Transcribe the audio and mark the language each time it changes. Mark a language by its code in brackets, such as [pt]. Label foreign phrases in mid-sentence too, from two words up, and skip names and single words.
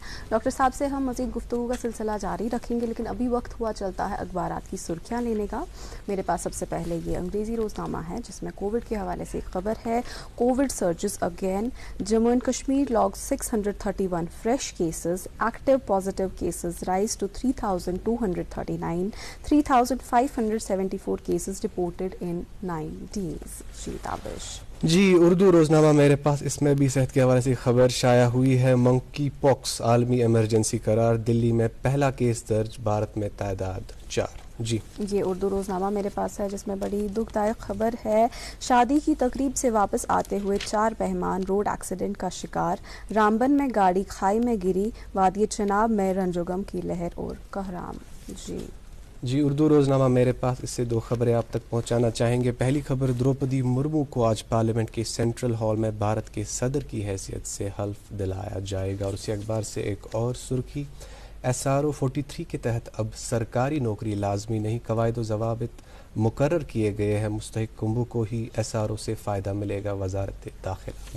[ur] ڈاکٹر صاحب سے ہم مزید گفتگو کا سلسلہ جاری رکھیں گے, لیکن ابھی وقت ہوا چلتا ہے اخبارات کی سرخیاں لینے کا. میرے پاس سب سے پہلے یہ انگریزی روزنامہ ہے جس میں کووڈ کے حوالے سے ایک خبر ہے. [en] Covid surges again, Jammu and Kashmir log 631 fresh cases, active positive cases rise to 3239, 3574 cases reported in 9 days. [ur] جی اردو روزنامہ میرے پاس, اس میں بھی صحت کے حوالے سے خبر شائع ہوئی ہے. منکی پاکس عالمی ایمرجنسی قرار, دلی میں پہلا کیس درج, بھارت میں تعداد 4. جی یہ اردو روزنامہ میرے پاس ہے جس میں بڑی دکھ دائق خبر ہے. شادی کی تقریب سے واپس آتے ہوئے 4 مہمان [en] road accident [ur] کا شکار. رامبن میں گاڑی کھائی میں گری. وادی چناب میں رنج و غم کی لہر اور کہرام. جی اردو روزنامہ میرے پاس اس سے 2 خبریں آپ تک پہنچانا چاہیں گے. پہلی خبر، دروپدی مرمو کو آج پارلیمنٹ کے [en] central hall [ur] میں بھارت کے صدر کی حیثیت سے حلف دلایا جائے گا. اور اسی اخبار سے ایک اور سرخی، SRO 43 کے تحت اب سرکاری نوکری لازمی نہیں، قواعد و ضوابط مقرر کیے گئے ہیں. مستحق کنبوں کو ہی SRO سے فائدہ ملے گا، وزارت داخلہ.